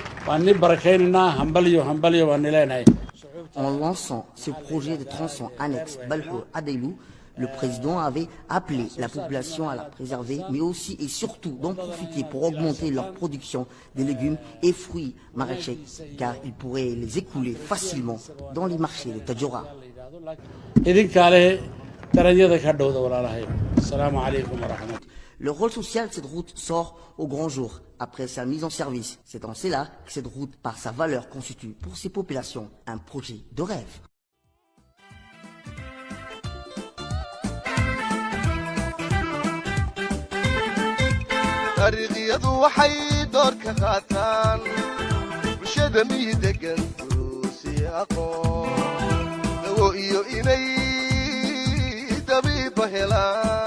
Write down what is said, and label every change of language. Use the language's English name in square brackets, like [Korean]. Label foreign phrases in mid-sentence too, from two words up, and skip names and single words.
[French] En lançant ce projet de tronçon annexe Balho-Adeilou, le président avait appelé la population à la préserver, mais aussi et surtout d'en profiter pour augmenter leur production de légumes et fruits maraîchers, car ils pourraient les écouler facilement dans les marchés de Tadjoura. Le rôle social de cette route sort au grand jour après sa mise en service. C'est en cela que cette route, par sa valeur, constitue pour ces populations un projet de rêve. [Somali] dariiqyadu waxay door ka qaataan bulshada miyidegan duruusi aqoon dawo iyo inay dabiiba helaan